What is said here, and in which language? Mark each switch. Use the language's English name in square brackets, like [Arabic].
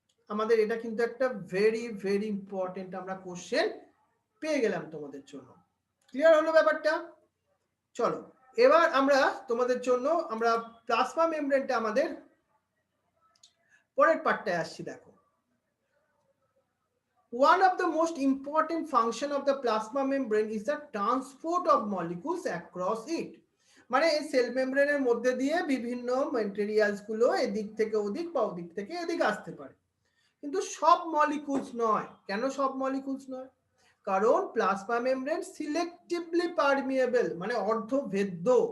[Bangla] আমাদের এটা কিন্তু একটা ভেরি ভেরি ইম্পর্টেন্ট আমরা কোশ্চেন পেয়ে গেলাম তোমাদের জন্য। ক্লিয়ার হলো ব্যাপারটা? চলো এবার আমরা তোমাদের জন্য আমরা প্লাজমা মেমব্রেনটা আমাদের পরের পার্টটায় আসছি। দেখো, [English] one of the most important function of the plasma membrane is the transport of molecules across it. [Bangla] মানে এই সেল মেমব্রেনের মধ্যে দিয়ে বিভিন্ন ম্যাটেরিয়ালস গুলো এদিক থেকে ওদিক বা ওদিক থেকে এদিক আসতে পারে, কিন্তু সব মলিকুলস নয়। কেন সব মলিকুলস নয়? কারণ প্লাজমা মেমব্রেন সিলেক্টিভলি পারমিয়েবল, মানে অর্ধভেদ্য।